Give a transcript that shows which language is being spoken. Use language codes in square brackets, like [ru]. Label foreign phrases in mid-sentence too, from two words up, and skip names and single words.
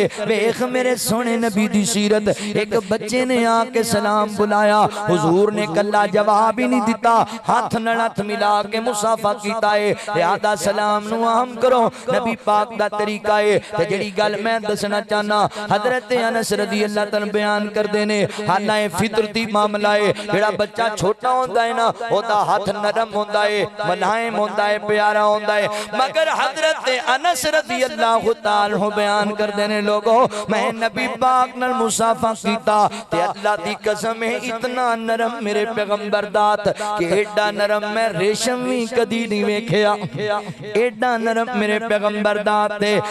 [pa] ویکھ میرے سوہنے نبی دی سیرت، اک بچے نے آ کے سلام بلایا، حضور نے کلا جواب ہی نہیں دتا، ہتھ نال ہتھ ملا کے مصافحہ کیتا اے. لہٰذا سلام نوں عام کرو، نبی پاک دا طریقہ اے. تے جہڑی گل میں دسنا چاہنا حضرت انس [ar] رضی اللہ تعالیٰ [pa] بیان کردے نے، حالانکہ فطرتی معاملہ اے، جہڑا بچہ چھوٹا ہوندا اے نا اوہدا ہتھ نرم ہوندا اے، ملائم ہوندا اے، پیارا ہوندا اے. مگر حضرت انس [ar] رضی اللہ تعالیٰ [pa] بیان کردے نے لوکو میں نبی پاک نال مصافحہ کیتا تے اللہ دی قسم اے اتنا نرم میرے پیغمبر دات کہ ایڈا نرم میں ریشم وی کدی نہیں ویکھیا. ایڈا نرم میرے پیغمبر دات اے